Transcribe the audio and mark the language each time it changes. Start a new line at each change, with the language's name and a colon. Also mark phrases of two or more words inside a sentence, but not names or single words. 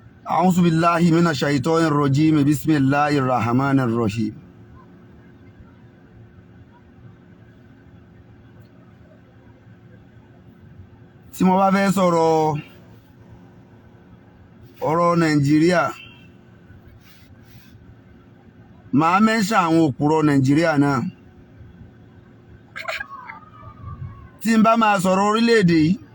Arabic: أعوذ بالله من الشيطان الرجيم بسم الله الرحمن الرحيم
Yoruba: tí mo bá fẹ́ sọ̀rọ̀ ọ̀rọ̀ Nàìjíríà màá mẹ́ṣà àwọn òpùrọ̀ Nàìjíríà náà tí n bá máa sọ̀rọ̀ orílẹ̀-èdè yìí